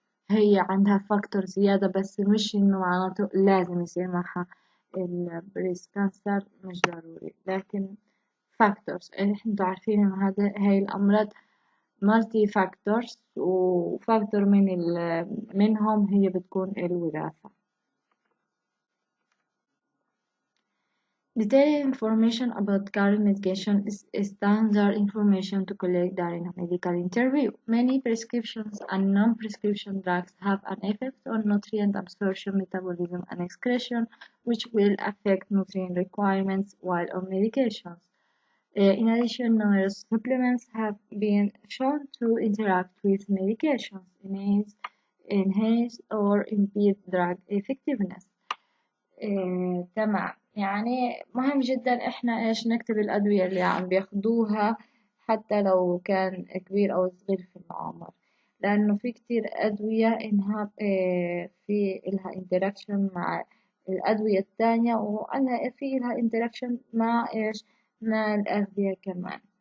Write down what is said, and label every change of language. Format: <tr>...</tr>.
<ar>هي عندها فاكتور زيادة، بس مش إنه معناته لازم يصير معها البريست كانسر، مش ضروري، لكن فاكتورز انتوا عارفين إنه هاي الأمراض مالتي فاكتورز، وفاكتور منهم هي بتكون الوراثة.</ar> <en>Detailed information about current medication is standard information to collect during a medical interview. Many prescriptions and non-prescription drugs have an effect on nutrient absorption, metabolism, and excretion, which will affect nutrient requirements while on medications. In addition, numerous supplements have been shown to interact with medications, enhance or impede drug effectiveness.</en> <ar>تمام، يعني مهم جدا احنا ايش نكتب الأدوية اللي عم بياخدوها حتى لو كان كبير أو صغير في العمر، لأنه في كتير أدوية إنها في إلها انتراكشن مع الأدوية التانية، وأنا في إلها انتراكشن مع إيش مع الأغذية كمان.</ar>